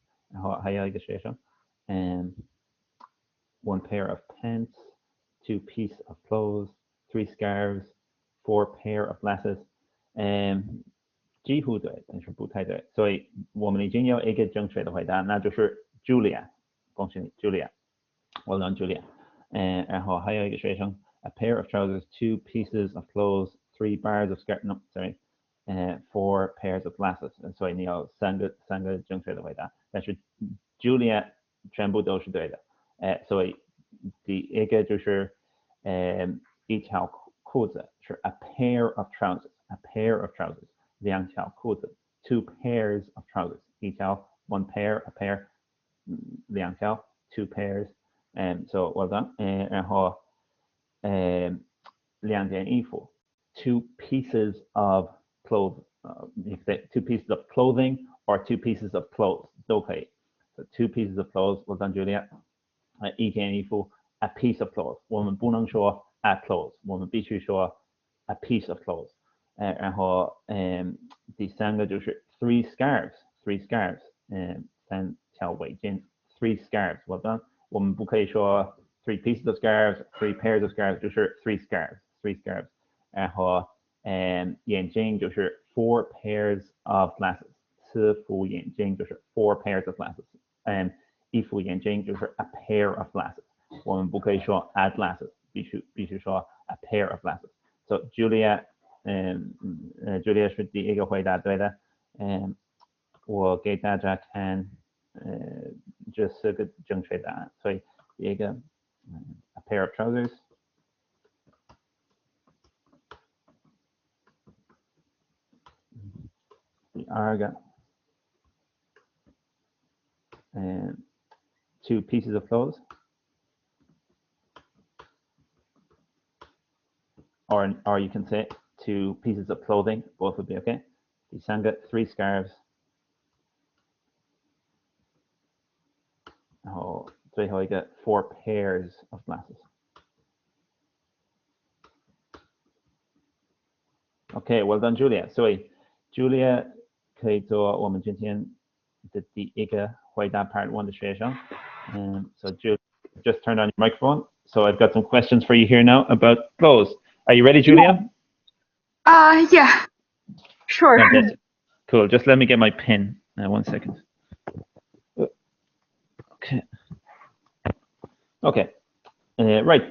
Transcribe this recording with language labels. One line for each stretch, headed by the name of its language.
Chinese: 然后还有一个学生，
English: 1 pair of pants, 2 pieces of clothes, 3 scarves, 4 pair of glasses.
Chinese: 几乎对，但是不太对，所以我们已经有1个正确的回答，那就是 Julia， 恭喜你 Julia，
English: well done Julia。
Chinese: 然后还有一个学生
English: ，a pair of trousers, 2 pieces of clothes, 3 bars of skirt, no sorry， 4 pairs of glasses，
Chinese: 所以你有三个正确的回答，但是 Julia 全部都是对的，所以第一个就是一条裤子是
English: a pair of trousers，a pair of trousers，
Chinese: 2条裤子
English: ，2 pairs of trousers，
Chinese: 一条
English: 1 pair， a pair，
Chinese: 2条
English: 2 pairs，so well done，
Chinese: 然后2件衣服
English: ，2 pieces of clothes， 2 pieces of clothing or 2 pieces of clothes
Chinese: 都可以，
English: So 2 pieces of clothes. Well done, Julia.
Chinese: 一件衣服
English: a piece of clothes.
Chinese: 我们不能说
English: a clothes.
Chinese: 我们必须说
English: a piece of clothes.
Chinese: 然后第三个就是
English: 3 scarves. 3 scarves.
Chinese: 3条围巾
English: 3 scarves. Well done.
Chinese: 我们不可以说
English: 3 pieces of scarves, 3 pairs of scarves,
Chinese: 就是
English: 3 scarves, 3 scarves.
Chinese: 然后眼镜就是
English: 4 pairs of glasses,
Chinese: 4副眼镜就是
English: 4 pairs of glasses.
Chinese: 一副眼镜就是
English: a pair of glasses.
Chinese: 我们不可以说
English: a glasses,
Chinese: 必须说
English: a pair of glasses.
Chinese: So Julia, Julia 是第一个回答对的。我给大家看这4个正确答案。所以第一个
English: a pair of trousers.
Chinese: 第二个
English: 2 pieces of clothes. Or you can say 2 pieces of clothing, both would be okay.
Chinese: 第三个
English: 3 scarves.
Chinese: 然后最后一个
English: 4 pairs of glasses. Okay, well done, Julia.
Chinese: 所以 Julia 可以做我们今天的第一个回答 Part 1 的学生。
English: So Julia, just turn on your microphone. So I've got some questions for you here now about clothes. Are you ready, Julia? Yeah, sure. Fantastic. Cool. Just let me get my pen. 1 second. Okay. Okay. Right.